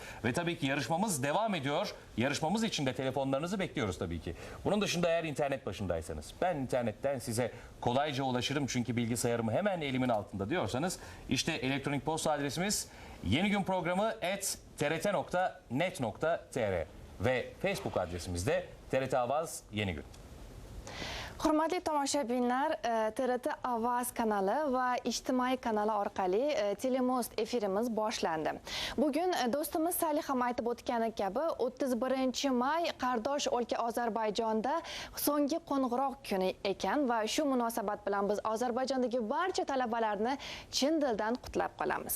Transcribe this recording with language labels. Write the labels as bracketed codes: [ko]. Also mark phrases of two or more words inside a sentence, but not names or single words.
[tr] Ve tabii ki yarışmamız devam ediyor. Yarışmamız için de telefonlarınızı bekliyoruz tabii ki. Bunun dışında eğer internet başındaysanız, ben internetten size kolayca ulaşırım çünkü bilgisayarım hemen elimin altında diyorsanız, işte elektronik posta adresimiz yenigün.trt.net.tr ve Facebook adresimiz de TRT Avaz Yenigün. [uz] Hurmatli tomoshabinlar, TRT Avaz kanali va ijtimoiy kanali orqali Telemost efirimiz boshlandi. Bugun do'stimiz Salih ham aytib o'tgani kabi 31 may qardosh o'lka Ozarbayjonda so'nggi qo'ng'iroq kuni ekan va shu munosabat bilan biz Ozarbayjondagi barcha talabalarni chin dildan qutlab qolamiz.